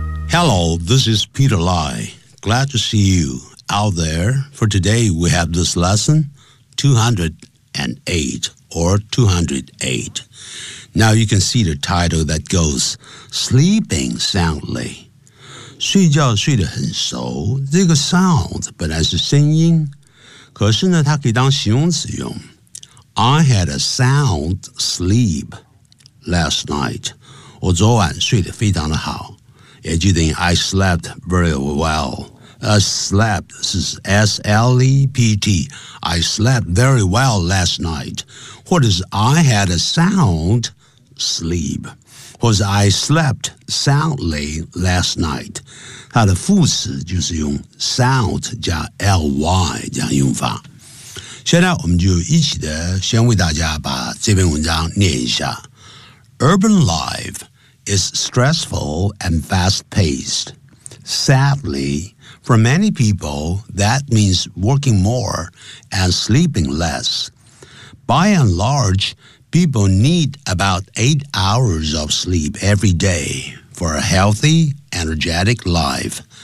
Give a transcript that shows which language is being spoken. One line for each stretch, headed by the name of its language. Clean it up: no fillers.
English: Hello, this is Peter Lai. Glad to see you out there. For today, we have this lesson 208 or 208. Now you can see the title that goes Sleeping Soundly.
Chinese: 睡觉睡得很熟，这个 sound 本来是声音，可是呢，它可以当形容词用。
English: I had a sound sleep last night.
Chinese: 我昨晚睡得非常的好，也就等于
English: I slept very well. Slept 是 S-L-E-P-T. I slept very well last night.
Chinese: 或者是
English: I had a sound sleep.
Chinese: 或是
English: I slept soundly last night.
Chinese: 它的副词就是用 sound 加 ly 这样用法。现在我们就一起的先为大家把这篇文章念一下。
English: Urban life is stressful and fast-paced. Sadly, for many people, that means working more and sleeping less. By and large,People need about 8 hours of sleep every day for a healthy, energetic life.